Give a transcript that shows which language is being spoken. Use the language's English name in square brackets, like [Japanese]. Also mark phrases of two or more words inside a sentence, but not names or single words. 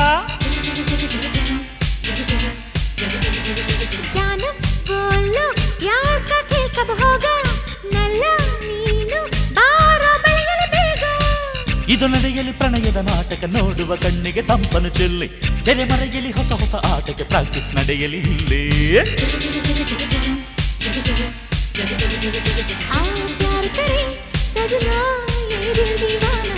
[Hindi] जाना बोलो प्यार का खेल कब होगा [Kannada] ನಲ್ಲಾ ನೀನು ಬಾರೋ ಬೆಳಗಲಿ ಬೇಗ ಇದು ನಡೆಯಲಿ ಪ್ರಣಯದ ನಾಟಕ ನೋಡುವ ಕಣ್ಣಿಗೆ ತಂಪನು ಚೆಲ್ಲಿ ತೆರೆ ಮರೆಯಲಿ ಹೊಸ ಹೊಸ ಆಟಕ್ಕೆ ಪ್ರಾಕ್ಟೀಸ್ ನಡೆಯಲಿ ಇಲ್ಲಿ [Hindi] आओ प्यार करे सजना ये दिल दीवाना